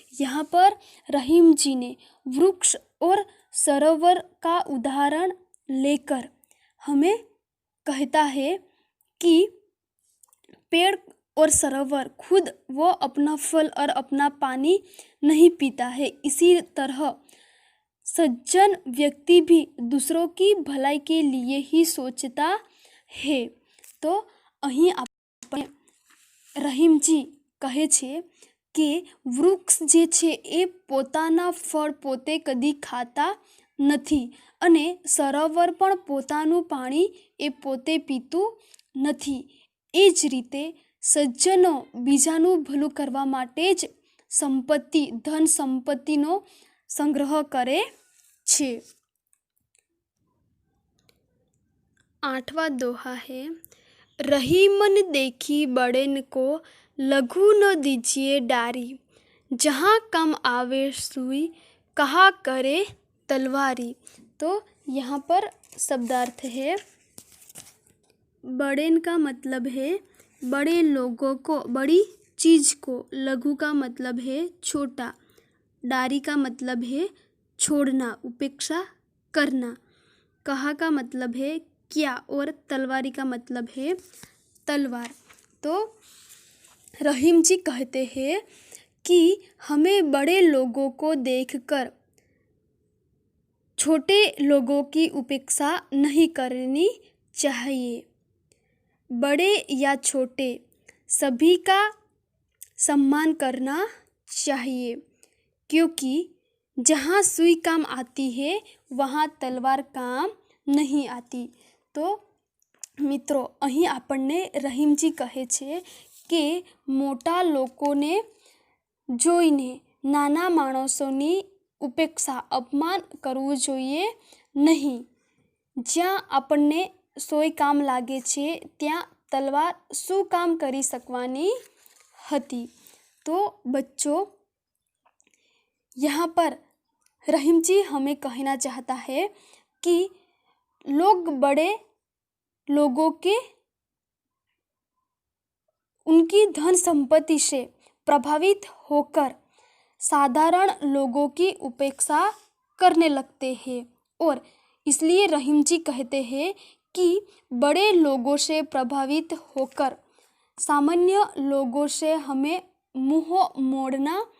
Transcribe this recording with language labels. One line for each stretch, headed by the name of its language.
Hindi: यहाँ पर रहीम जी ने वृक्ष और सरोवर का उदाहरण लेकर हमें कहता है कि पेड़ और सरोवर खुद वो अपना फल और अपना पानी नहीं पीता है. इसी तरह सज्जन व्यक्ति भी दूसरों की भलाई के लिए ही सोचता है.
Gujarati: तो અહીં આપણે રહીમજી કહે છે કે વૃક્ષ જે છે એ પોતાના ફળ પોતે કદી ખાતા નથી, અને સરોવર પણ પોતાનું પાણી એ પોતે પીતું નથી. એ જ રીતે સજ્જનો બીજાનું ભલું કરવા માટે જ સંપત્તિ, ધન સંપત્તિનો સંગ્રહ કરે છે.
Hindi: 8वां दोहा है, रहीमन देखी बड़ेन को लघु न दीजिए डारी, जहाँ कम आवे सुई कहा करे तलवारी. तो यहाँ पर शब्दार्थ है बड़ेन का मतलब है बड़े लोगों को, बड़ी चीज़ को. लघु का मतलब है छोटा. डारी का मतलब है छोड़ना, उपेक्षा करना. कहा का मतलब है क्या, और तलवारी का मतलब है तलवार. तो रहीम जी कहते हैं कि हमें बड़े लोगों को देखकर छोटे लोगों की उपेक्षा नहीं करनी चाहिए. बड़े या छोटे सभी का सम्मान करना चाहिए, क्योंकि जहाँ सुई काम आती है वहाँ तलवार કામ નહીં આતી।
Gujarati: તો મિત્રો અહીં આપણને રહીમજી કહે છે કે મોટા લોકોને જોઈને નાના માણસોની ઉપેક્ષા અપમાન કરવું જોઈએ નહીં। જ્યાં આપણને સોય કામ લાગે છે ત્યાં તલવાર શું કામ કરી શકવાની હતી।
Hindi: तो बच्चों यहाँ पर रहीम जी हमें कहना चाहता है कि लोग बड़े लोगों के उनकी धन संपत्ति से प्रभावित होकर साधारण लोगों की उपेक्षा करने लगते हैं और इसलिए रहीम जी कहते हैं कि बड़े लोगों से प्रभावित होकर सामान्य लोगों से हमें मुंह मोड़ना